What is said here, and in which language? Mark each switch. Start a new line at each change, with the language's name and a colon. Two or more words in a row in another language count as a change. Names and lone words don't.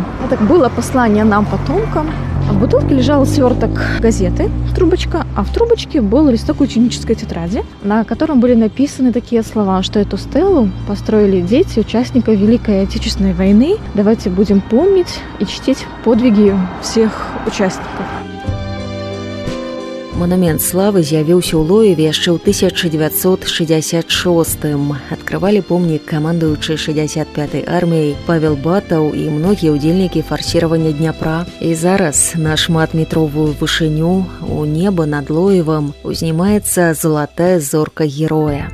Russian: Это было послание нам, потомкам. А в бутылке лежал сверток газеты, трубочка, а в трубочке был листок ученической тетради, на котором были написаны такие слова, что эту стелу построили дети участников Великой Отечественной войны. Давайте будем помнить и чтить подвиги всех участников.
Belarusian: Монумент славы з'явіўся ў Лоеве яшчэ ў 1966-м. Адкрывалі помнік камандуючы 65-й арміяй Павел Батаў і многія ўдзельнікі фарсіравання Дняпра. І зараз на шматметровую вышыню у неба над Лоевам узнімаецца залатая зорка героя.